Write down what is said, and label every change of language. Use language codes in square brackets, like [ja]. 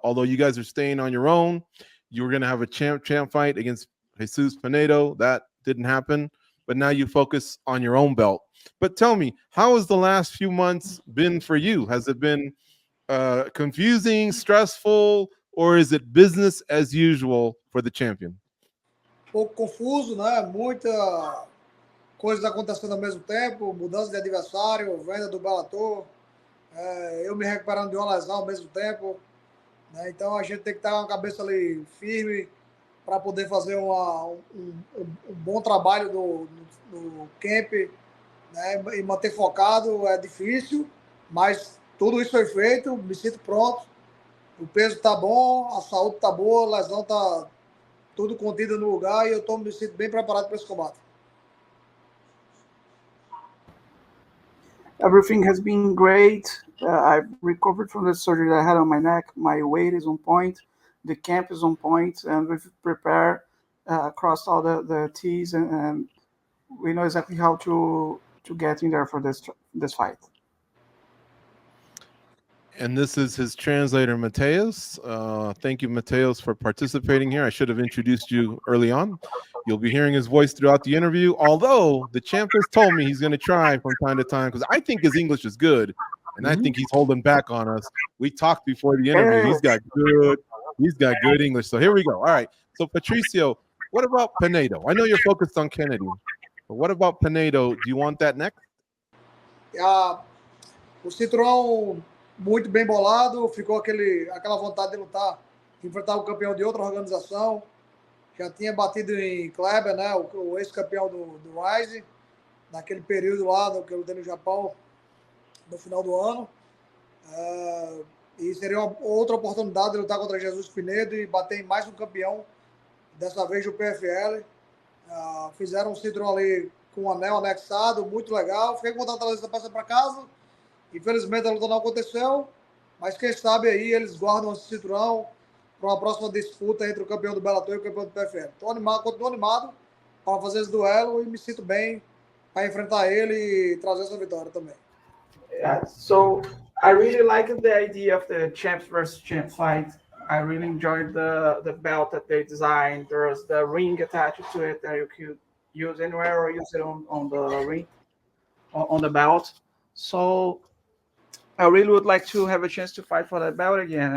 [en] Although you guys are staying on your own, you were going to have a champ fight against Jesus Pinedo. That didn't happen. But now you focus on your own belt. But tell me, how has the last few months been for you? Has it been confusing, stressful, or is it business as usual for the champion? [pt] Pouco confuso, né? Muita coisa acontecendo ao mesmo tempo, mudança de adversário, venda do Bellator, eu me recuperando de uma lesão ao mesmo tempo, né? Então a gente tem que estar com a cabeça ali firme para poder fazer um bom trabalho no camp, né? E manter focado. É difícil, mas tudo isso foi feito, me sinto pronto, o peso está bom, a saúde está boa, a lesão está tudo contido no lugar e eu me sinto bem preparado para esse combate. [en] Everything has been great. I've recovered from the surgery that I had on my neck. My weight is on point. The camp is on point, and we've prepared across all the T's, and we know exactly how to get in there for this fight. And this is his translator, Mateus. Thank you, Mateus, for participating here. I should have introduced you early on. You'll be hearing his voice throughout the interview, although the champ has told me he's going to try from time to time because I think his English is good, and I think he's holding back on us. We talked before the interview. He's got good English. So here we go. All right. So, Patricio, what about Pinedo? I know you're focused on Kennedy, but what about Pinedo? Do you want that next? [pt] O cinturão muito bem bolado, ficou aquela vontade de lutar, enfrentar o campeão de outra organização. Já tinha batido em Kleber, né, o ex-campeão do Rise, naquele período lá que eu lutei no Japão, no final do ano. E seria outra oportunidade de lutar contra Jesus Pinedo e bater em mais um campeão, dessa vez do PFL. Fizeram um cinturão ali com um anel anexado, muito legal. Fiquei com vontade de trazer essa peça para casa. Infelizmente a luta não aconteceu, mas quem sabe aí eles guardam esse cinturão para uma próxima disputa entre o campeão do Bellator e o campeão do PFL. Continuo animado para fazer esse duelo e me sinto bem para enfrentar ele e trazer essa vitória também. [en] Yeah, so I really liked the idea of the champs versus champs fight. I really enjoyed the belt that they designed. There's the ring attached to it that you could use anywhere or use it on the ring, on the belt. So I really would like to have a chance to fight for that belt again.